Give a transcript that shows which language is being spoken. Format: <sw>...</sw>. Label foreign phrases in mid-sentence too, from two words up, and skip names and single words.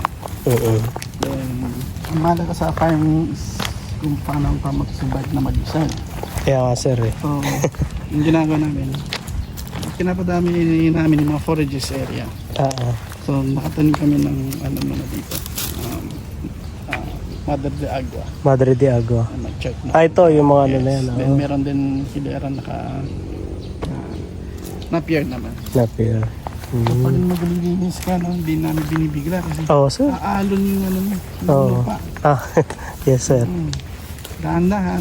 <tl>Then, ang mahal ka sa farm is kung paano ang pamag-survive na mag-isa. Kaya nga, sir, eh. So, yung ginagawa namin, pinapadami namin yung mga forages area. So, nakatanim kami ng ano muna dito. Mother de Agua. Madre de Agua. Mag-check na. Ito, yung mga ano na yan. Then, meron din hilera na-pier naman. Napier. Pag maglilinis ka, no, hindi namin binibigla kasi Oo, sir. aalon yung ano mo, yung Oo. lupa.</tl> <en>Yes, sir.</en> <tl>Dahan-dahan.</tl>